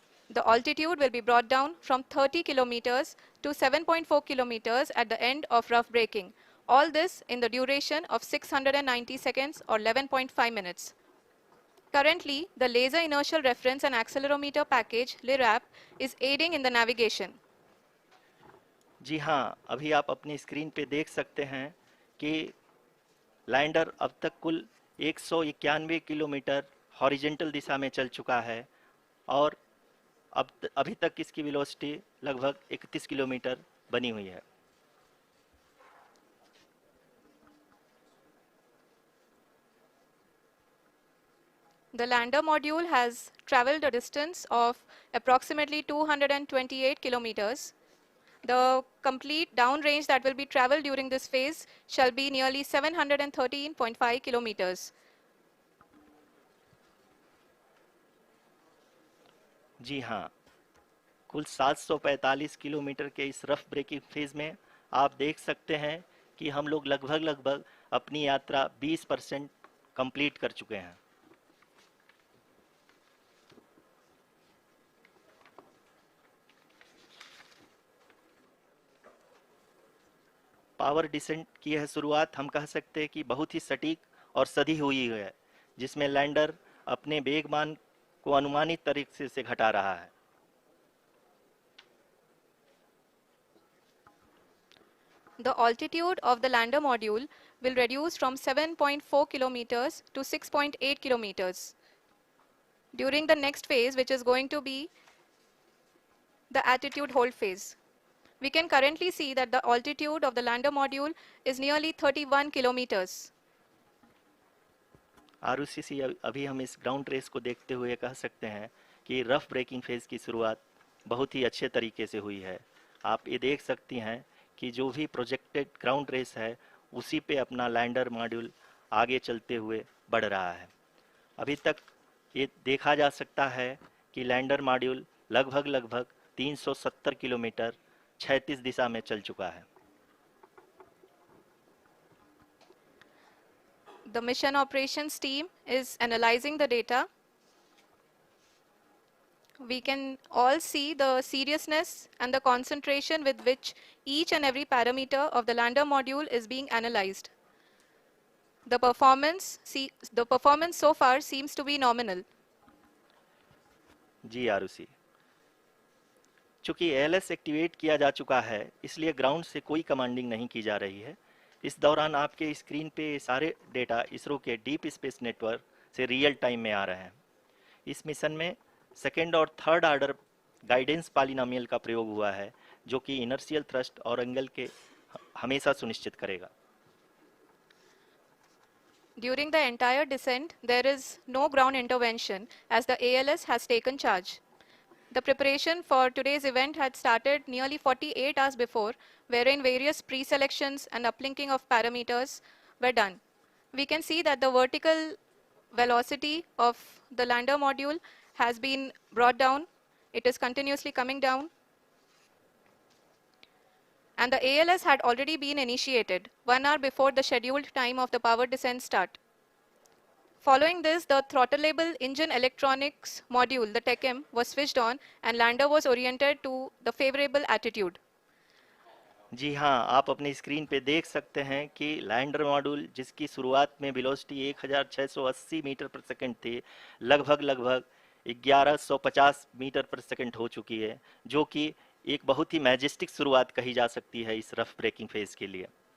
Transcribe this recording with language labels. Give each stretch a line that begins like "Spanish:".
English: The altitude will be brought down from 30 kilometers to 7.4 kilometers at the end of rough braking. All this in the duration of 690 seconds or 11.5 minutes. Currently, the Laser Inertial Reference and Accelerometer package, LIRAP, is aiding in the navigation.
Hindi: जी हाँ, अभी आप अपनी screen पे देख सकते हैं कि lander अब तक कुल 191 किलोमीटर हॉरिजेंटल दिशा में चल चुका है और अभी तक इसकी वेलोसिटी लगभग 31 किलोमीटर बनी हुई है।
English: The lander module has traveled a distance of approximately 228 kilometers. The complete downrange that will be traveled during this phase shall be nearly 713.5 kilometers.
Hindi: जी हाँ, कुल 745 किलोमीटर के इस रफ ब्रेकिंग फेज में आप देख सकते हैं कि हम लोग लगभग लगभग अपनी यात्रा 20% कंप्लीट कर चुके हैं। पावर डिसेंट की यह शुरुआत हम कह सकते हैं कि बहुत ही सटीक और सधी हुई है, जिसमें लैंडर अपने वेगमान को अनुमानित तरीके से घटा रहा है।
English: The altitude of the lander module will reduce from 7.4 kilometers to 6.8 kilometers. During the next phase, which is going to be the attitude hold phase. We can currently see that the altitude of the lander module is nearly 31 kilometers.
Hindi: Arushi, अभी हम इस ground race को देखते हुए कह सकते हैं कि रफ ब्रेकिंग फेज की शुरुआत बहुत ही अच्छे तरीके से हुई है। आप ये देख सकती हैं कि जो भी प्रोजेक्टेड ग्राउंड रेस है उसी पे अपना लैंडर मॉड्यूल आगे चलते हुए बढ़ रहा है। अभी तक ये देखा जा सकता है कि लैंडर मॉड्यूल लगभग लगभग 370 किलोमीटर 36 दिशा में चल चुका है।
English: The mission operations team is analyzing the data. We can all see the seriousness and the concentration with which each and every parameter of the lander module is being analyzed. The performance so far seems to be nominal.
Hindi: जी आरुषि, चूंकि ALS activate किया जा चुका है इसलिए ground से कोई commanding नहीं की जा रही है। इस दौरान आपके स्क्रीन पे सारे डेटा इसरो के डीप स्पेस नेटवर्क से रियल टाइम में आ रहे हैं। इस मिशन में सेकेंड और थर्ड ऑर्डर गाइडेंस पॉलिनोमियल का प्रयोग हुआ है, जो कि इनर्शियल थ्रस्ट और एंगल के हमेशा सुनिश्चित करेगा।
English: During the entire descent, there is no ground intervention as the ALS has taken charge. The preparation for today's event had started nearly 48 hours before, wherein various pre-selections and uplinking of parameters were done. We can see that the vertical velocity of the lander module has been brought down. It is continuously coming down. And the ALS had already been initiated 1 hour before the scheduled time of the power descent start. Following this, the throttleable engine electronics module, the TECM, was switched on and lander was oriented to the favorable attitude.
Hindi: जी हाँ, आप अपनी screen पे देख सकते हैं कि lander module जिसकी शुरुआत में वेलोसिटी 1680 मीटर पर सेकंड थी, लगभग लगभग 1150 मीटर पर सेकंड हो चुकी है, जो कि एक बहुत ही मैजेस्टिक शुरुआत कही जा सकती है इस रफ ब्रेकिंग फेज के लिए।